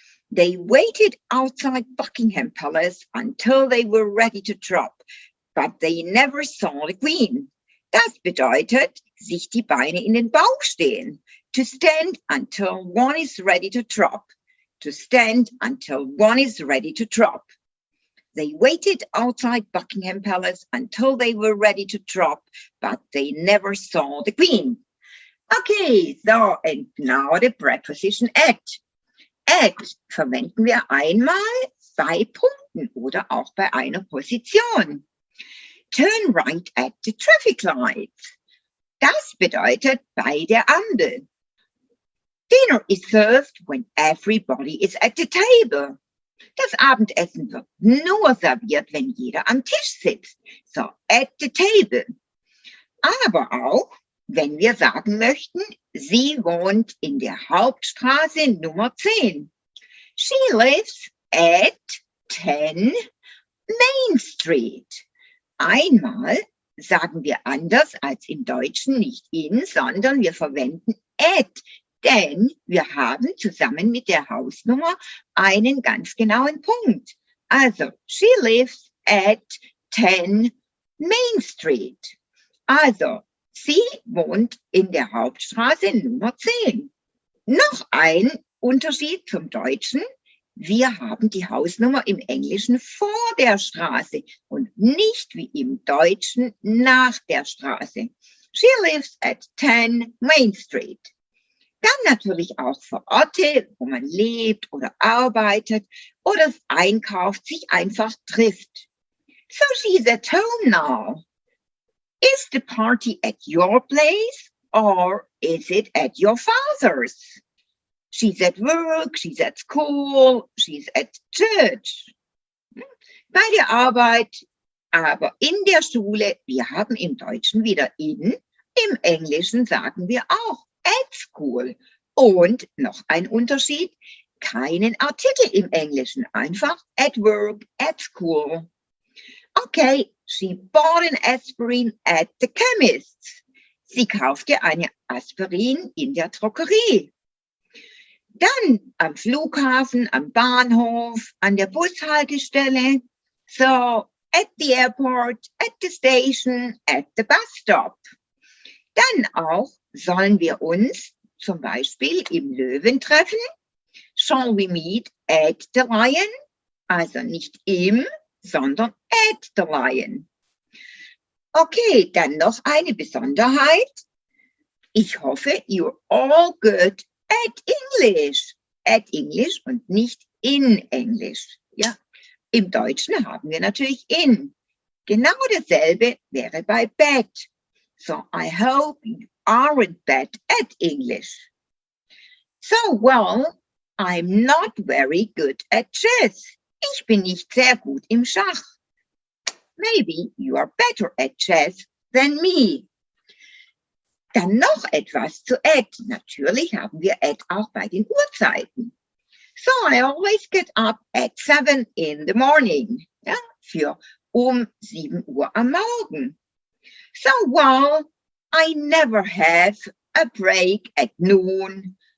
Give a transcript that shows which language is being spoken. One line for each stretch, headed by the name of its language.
English: They waited outside Buckingham Palace until they were ready to drop, but they never saw the Queen.
German: Das bedeutet, sich die Beine in den Bauch stehen.
English: To stand until one is ready to drop. To stand until one is ready to drop. They waited outside Buckingham Palace until they were ready to drop, but they never saw the Queen. Okay, so, and now the preposition at.
German: At verwenden wir einmal bei Punkten oder auch bei einer Position.
English: Turn right at the traffic lights.
German: Das bedeutet bei der Ampel.
English: Dinner is served when everybody is at the table.
German: Das Abendessen wird nur serviert, wenn jeder am Tisch sitzt.
English: So, at the table.
German: Aber auch, wenn wir sagen möchten, sie wohnt in der Hauptstraße Nummer 10.
English: She lives at 10 Main Street.
German: Einmal sagen wir anders als im Deutschen nicht in, sondern wir verwenden at, denn wir haben zusammen mit der Hausnummer einen ganz genauen Punkt.
English: Also, she lives at 10 Main Street.
German: Also, sie wohnt in der Hauptstraße Nummer 10. Noch ein Unterschied zum Deutschen. Wir haben die Hausnummer im Englischen vor der Straße und nicht wie im Deutschen nach der Straße.
English: She lives at 10 Main Street.
German: Dann natürlich auch für Orte, wo man lebt oder arbeitet oder einkauft, sich einfach trifft.
English: So she's at home now. Is the party at your place or is it at your father's? She's at work, she's at school, she's at church.
German: Bei der Arbeit, aber in der Schule, wir haben im Deutschen wieder in, im Englischen sagen wir auch
English: at school.
German: Und noch ein Unterschied, keinen Artikel im Englischen, einfach
English: at work, at school. Okay, she bought an aspirin at the chemist's.
German: Sie kaufte eine Aspirin in der Drogerie. Dann am Flughafen, am Bahnhof, an der Bushaltestelle.
English: So, at the airport, at the station, at the bus stop.
German: Dann auch sollen wir uns zum Beispiel im Löwen treffen.
English: Shall we meet at the Lion?
German: Also nicht im, sondern
English: at the Lion.
German: Okay, dann noch eine Besonderheit. Ich hoffe,
English: you're all good at English. At English
German: und nicht in Englisch. Ja, im Deutschen haben wir natürlich in. Genau dasselbe wäre bei bad.
English: So, I hope you aren't bad at English. So, well, I'm not very good at chess.
German: Ich bin nicht sehr gut im Schach.
English: Maybe you are better at chess than me.
German: Dann noch etwas zu add. Natürlich haben wir add auch bei den Uhrzeiten.
English: So, I always get up at 7 in the morning.
German: Ja, für 7 Uhr am Morgen.
English: So, well, I never have a break at noon.